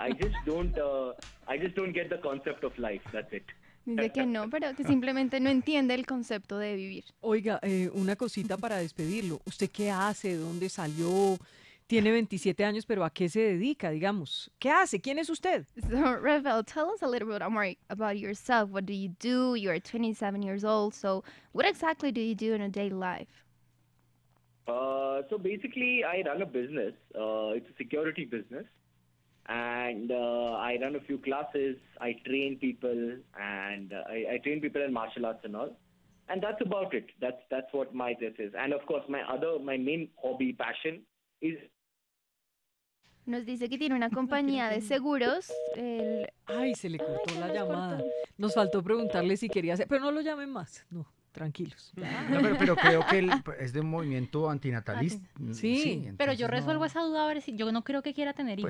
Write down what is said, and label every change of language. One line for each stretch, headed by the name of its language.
English: I just don't get the concept of life. That's it.
Spanish: Dice que no, pero que simplemente no entiende el concepto de vivir. Oiga, una cosita para despedirlo. ¿Usted qué hace? ¿Dónde salió? Tiene 27 años, pero ¿a qué se dedica, digamos? ¿Qué hace? ¿Quién es usted?
English: So, Rafael, tell us a little bit more about yourself. What do you do? You're 27 years old, so what exactly do you do in a daily life? So basically, I run a business. It's a security business, and I run a few classes. I train people, and I train people in martial arts and all. And that's about it. That's what my this is. And of course, my main hobby, passion is.
Spanish: Nos dice que tiene una compañía de seguros. Ay, se le cortó la llamada. Nos faltó preguntarle si quería hacer, pero no lo llamen más. No, tranquilos. No, pero creo que él es de un movimiento antinatalista. Sí, pero entonces yo resuelvo no. esa duda a ver si yo no creo que quiera tener hijos,